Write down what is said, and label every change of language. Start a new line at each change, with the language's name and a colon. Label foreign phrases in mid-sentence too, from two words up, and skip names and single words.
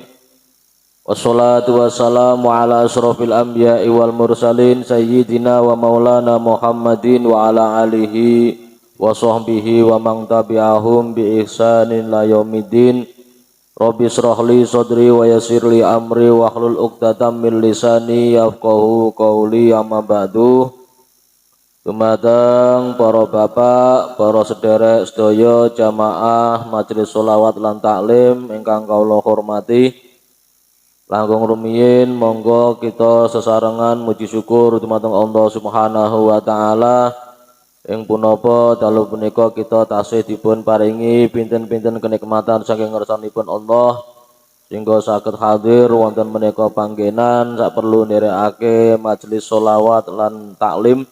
Arabic: والصلاة والسلام على أشرف الأنبياء والمرسلين سيدنا ومولانا محمد وعلى آله وصحبه ومن تبعهم بإحسان إلى يوم الدين. رب اشرح لي صدري ويسر لي أمري واحلل عقدة من لساني يفقهوا قولي. أما بعد.
Javanese: Dumateng para bapak, para sederek sedaya jamaah majelis sholawat lan taklim ingkang kawula hormati. Langkung rumiyin monggo kita sesarengan muji syukur dumateng
Arabic: الله سبحانه وتعالى
Javanese: ing punapa dalu punika kita tasih dipun paringi pinten-pinten kenikmatan saking ngersanipun Allah sehingga saged hadir wonten menika panggenan sak perlu nderekake majelis sholawat lan taklim.